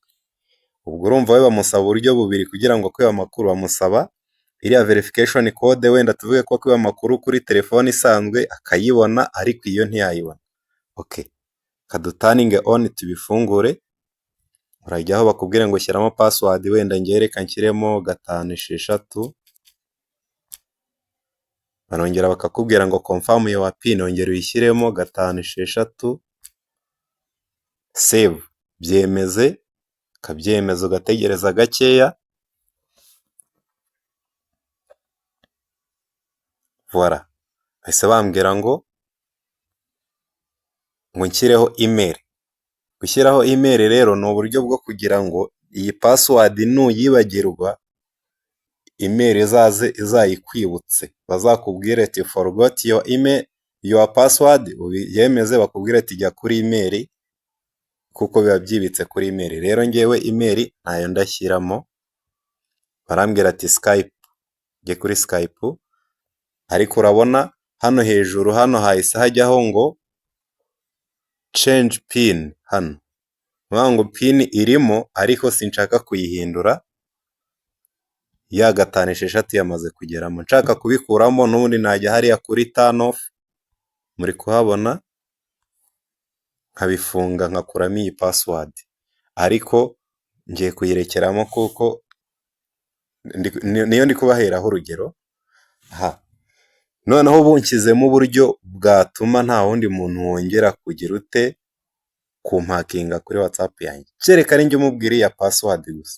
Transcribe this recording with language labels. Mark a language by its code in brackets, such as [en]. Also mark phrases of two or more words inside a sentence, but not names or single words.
[rw] Ubwo urumva we bamusaba uburyo bubiri kugira ngo akwiba amakuru, bamusaba iriya [en] verification code, [rw] wenda tuvuge ko akwiba amakuru kuri telefone isanzwe akayibona, ariko iyo ntiyayibona. Okay, kadutaninge on tubifungure, urajyaho bakubwira ngo shyiramo password, wenda ngiye reka nshyiremo 5 barongera bakakubwira ngo [en] confirm your pin, [rw] ongera uyishyiremo 5 save, byemeze, kabyemeza ugategereza gakeya. Voilà, bahise bambwira ngo nshyireho email. Gushyiraho email rero ni uburyo bwo kugira ngo iyi password nuyibagirwa, email izayikwibutse, bazakubwira ati [en] forgot your email, your password, [rw] yemeze bakubwira ati jya kuri email, kuko biba byibitse kuri email. Rero ngewe email ntayo ndashyiramo, barambwira ati Skype, jye kuri Skype, ariko urabona hano hejuru hano hahise hajyaho ngo [en] change pin, [rw] hano ngo pin irimo ariko sinshaka kuyihindura, ya 5 yamaze kugeramo. Nshaka kubikuramo n'ubundi najya hariya kuri [en] turn off, [rw] muri kuhabona, nkabifunga nkakuramo iyi password, ariko ngiye kuyirekeramo kuko niyo ndi kubaheraho urugero. Noneho bunshyizemo uburyo bwatuma nta wundi muntu wongera kugira ute kumpakinga kuri WhatsApp yanjye, kereka ari njye umubwira iya password gusa.